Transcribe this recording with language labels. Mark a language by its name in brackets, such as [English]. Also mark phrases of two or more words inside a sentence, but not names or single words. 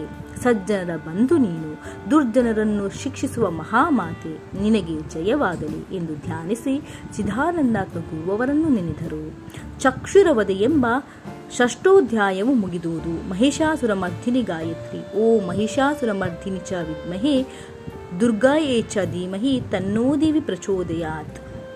[Kannada] ಸಜ್ಜನರ ಬಂಧು ನೀನು. ದುರ್ಜನರನ್ನು ಶಿಕ್ಷಿಸುವ ಮಹಾಮಾತೆ, ನಿನಗೆ ಜಯವಾಗಲಿ ಎಂದು ಧ್ಯಾನಿಸಿ ಚಿದಾನಂದಾತ್ಮ ಗುರುವವರನ್ನು ನೆನೆದರು. ಚಕ್ಷುರವಧೆ ಎಂಬ ಷಷ್ಠೋಧ್ಯಾಯವು ಮುಗಿದುವುದು. ಮಹಿಷಾಸುರ ಮರ್ಧಿನಿ ಗಾಯತ್ರಿ. [Sanskrit] ಓ ಮಹಿಷಾಸುರ ಮರ್ಧಿನಿ ಚ ವಿದ್ಮಹೇ ದುರ್ಗಾಯೇ ಚ ಧೀಮಹಿ ತನ್ನೋ ದೇವಿ ಪ್ರಚೋದಯಾತ್.